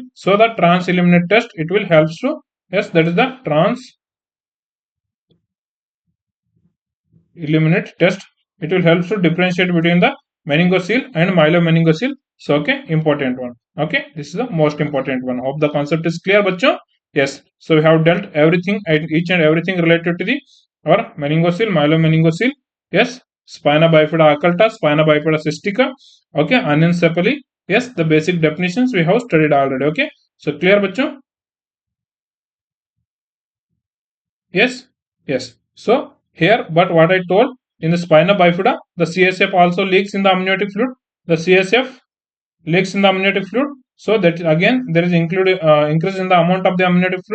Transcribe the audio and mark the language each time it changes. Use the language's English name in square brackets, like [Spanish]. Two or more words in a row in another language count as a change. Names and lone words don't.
[English] So the trans-eliminate test it will helps to yes, that is the trans-eliminate test. It will help to differentiate between the meningocele and myelomeningocele. So okay, important one. Okay, this is the most important one. Hope the concept is clear, bachcho. Yes, so we have dealt everything and each and everything related to the our meningocele, myelomeningocele. Yes, spina bifida occulta, spina bifida cystica. Okay, anencephaly. Yes, the basic definitions we have studied already. Okay, so clear, bachcho. Yes, yes. So here, but what I told in the spina bifida, the CSF also leaks in the amniotic fluid. The CSF leaks in the amniotic fluid. So that again there is increase in the amount of the amniotic fluid.